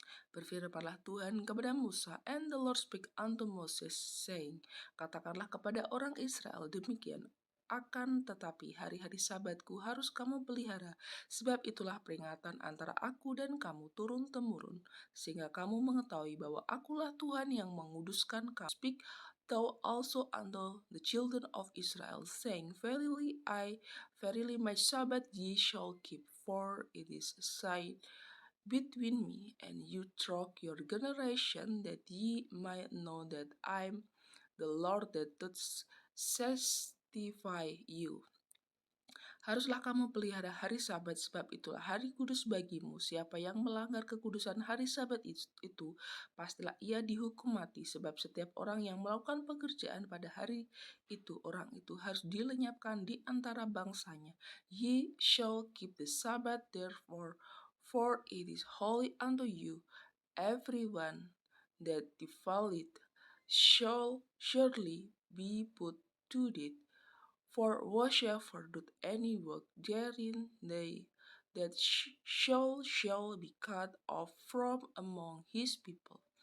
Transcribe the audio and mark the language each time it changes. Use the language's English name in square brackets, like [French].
[Indonesian] Berfirmanlah Tuhan kepada Musa, [English] and the Lord spake unto Moses, saying, [Indonesian] Katakanlah kepada orang Israel demikian, akan tetapi hari-hari sabatku harus kamu pelihara, sebab itulah peringatan antara aku dan kamu turun-temurun, sehingga kamu mengetahui bahwa akulah Tuhan yang menguduskan kamu. [English] Speak thou also unto the children of Israel, saying, Verily my Sabbath ye shall keep, for it is a sign between me and you throughout your generation, that ye might know that I am the Lord that doth sanctify you. [Indonesian] Haruslah kamu pelihara hari Sabat, sebab itulah hari kudus bagimu. Siapa yang melanggar kekudusan hari Sabat itu, pastilah ia dihukum mati. Sebab setiap orang yang melakukan pekerjaan pada hari itu, orang itu harus dilenyapkan di antara bangsanya. [English] Ye shall keep the Sabbath therefore, for it is holy unto you. Everyone that defileth shall surely be put to death. For whatsoever doth any work therein, they that shall be cut off from among his people.